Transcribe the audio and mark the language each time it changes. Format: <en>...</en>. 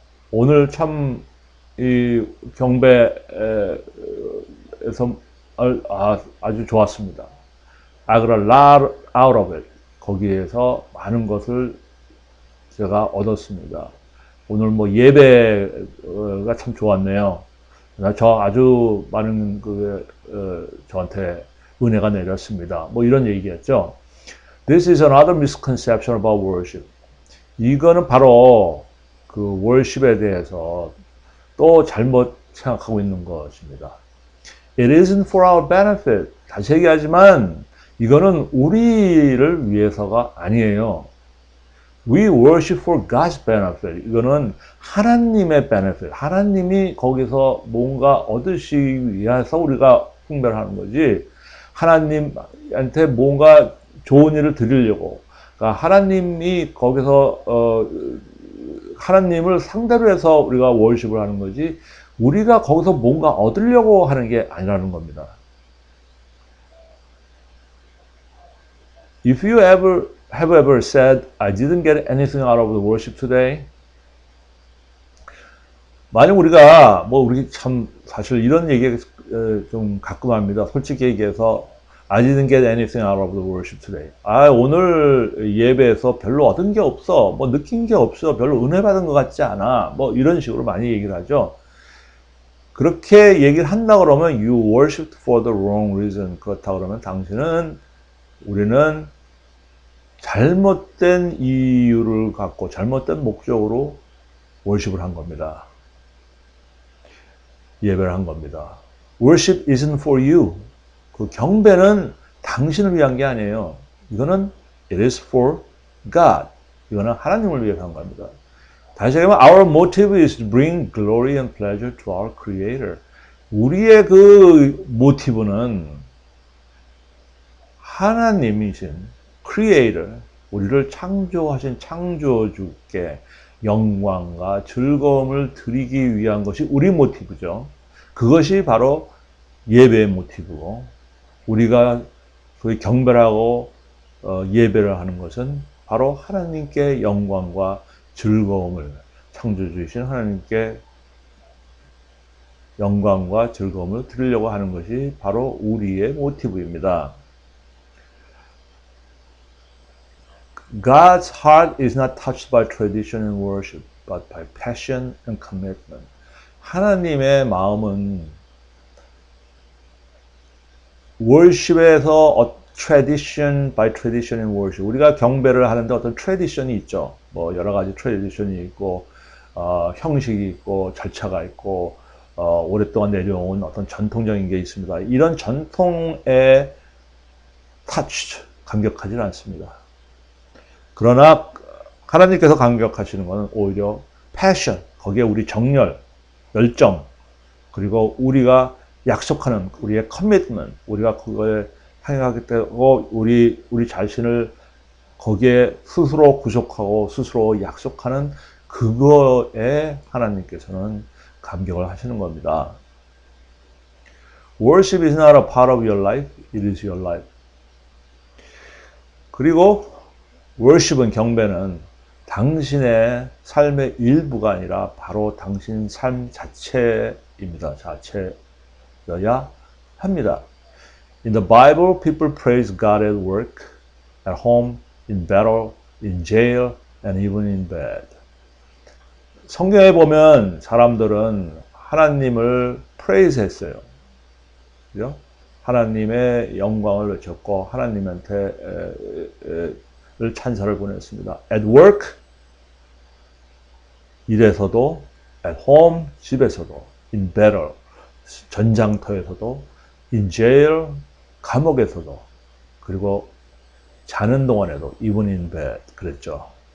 <ko>오늘 참 이 경배에서 아주 좋았습니다.</ko> <en>I got a lot out of it.</en> <ko>거기에서 많은 것을 제가 얻었습니다. 오늘 뭐 예배가 참 좋았네요. 저 아주 많은 저한테 은혜가 내렸습니다. 뭐 이런 얘기였죠.</ko> <en>This is another misconception about worship.</en> <ko>이거는 바로 그 worship에 대해서 또 잘못 생각하고 있는 것입니다.</ko> <en>It isn't for our benefit.</en> <ko>다시 얘기하지만 이거는 우리를 위해서가 아니에요.</ko> <en>We worship for God's benefit.</en> <ko>이거는 하나님의 benefit. 하나님이 거기서 뭔가 얻으시기 위해서 우리가 숭배를 하는 거지. 하나님한테 뭔가 좋은 일을 드리려고. 그러니까 하나님이 거기서 하나님을 상대로 해서 우리가 월십을 하는 거지. 우리가 거기서 뭔가 얻으려고 하는 게 아니라는 겁니다.</ko> <en>If you have ever said, I didn't get anything out of the worship today.</en> <ko>만약 우리가, 우리 참, 사실 이런 얘기 좀 가끔 합니다. 솔직히 얘기해서,</ko> <en>I didn't get anything out of the worship today.</en> <ko>오늘 예배에서 별로 얻은 게 없어. 느낀 게 없어. 별로 은혜 받은 것 같지 않아. 이런 식으로 많이 얘기를 하죠. 그렇게 얘기를 한다 그러면,</ko> <en>you worshipped for the wrong reason.</en> <ko>그렇다 그러면 우리는 잘못된 이유를 갖고 잘못된 목적으로 월십을 한 겁니다. 예배를 한 겁니다.</ko> <en>Worship isn't for you.</en> <ko>그 경배는 당신을 위한 게 아니에요. 이거는</ko> <en>it is for God.</en> <ko>이거는 하나님을 위해서 한 겁니다. 다시 얘기하면</ko> <en>our motive is to bring glory and pleasure to our Creator.</en> <ko>우리의 그 모티브는 하나님이신 Creator, 우리를 창조하신 창조주께 영광과 즐거움을 드리기 위한 것이 우리 모티브죠. 그것이 바로 예배의 모티브고, 우리가 소위 경배하고 예배를 하는 것은 바로 하나님께 영광과 즐거움을, 창조주이신 하나님께 영광과 즐거움을 드리려고 하는 것이 바로 우리의 모티브입니다.</ko> <en>God's heart is not touched by tradition and worship, but by passion and commitment.</en> <ko>하나님의 마음은</ko> <en>worship에서 tradition by tradition and worship.</en> <ko>우리가 경배를 하는데 어떤 tradition이 있죠. 여러 가지 tradition이 있고, 형식이 있고, 절차가 있고, 오랫동안 내려온 어떤 전통적인 게 있습니다. 이런 전통에 touched, 감격하지는 않습니다. 그러나 하나님께서 감격하시는 것은 오히려 passion, 거기에 우리 정열, 열정, 그리고 우리가 약속하는 우리의 commitment, 우리가 그거에 행하기 때문에 우리 자신을 거기에 스스로 구속하고 스스로 약속하는 그거에 하나님께서는 감격을 하시는 겁니다.</ko> <en>Worship is not a part of your life, it is your life.</en> <ko>그리고 worship은, 경배는 당신의 삶의 일부가 아니라 바로 당신 삶 자체입니다. 자체여야 합니다.</ko> <en>In the Bible, people praise God at work, at home, in battle, in jail, and even in bed.</en> <ko>성경에 보면 사람들은 하나님을 praise 했어요. 그죠? 하나님의 영광을 외쳤고 하나님한테 찬사를 보냈습니다.</ko> <en>At work,</en> <ko>일에서도,</ko> <en>at home,</en> <ko>집에서도,</ko> <en>in battle,</en> <ko>전장터에서도,</ko> <en>in jail,</en> <ko>감옥에서도, 그리고 자는 동안에도,</ko> <en>even in bed,</en> <ko>그랬죠.</ko>